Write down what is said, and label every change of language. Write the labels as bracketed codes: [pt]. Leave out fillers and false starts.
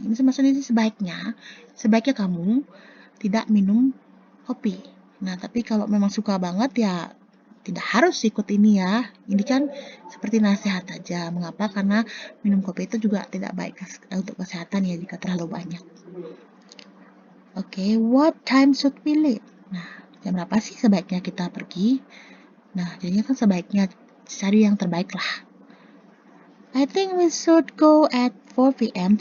[id] Ini maksudnya sebaiknya kamu tidak minum kopi. Nah, tapi kalau memang suka banget ya tidak harus ikut ini ya. Ini kan seperti nasihat aja. Mengapa? Karena minum kopi itu juga tidak baik untuk kesehatan ya jika terlalu banyak. [en] Oke, what time should we leave? [id] Nah, jam berapa sih sebaiknya kita pergi? Nah, jadinya kan sebaiknya cari yang terbaik lah. [en] I think we should go at 4 p.m.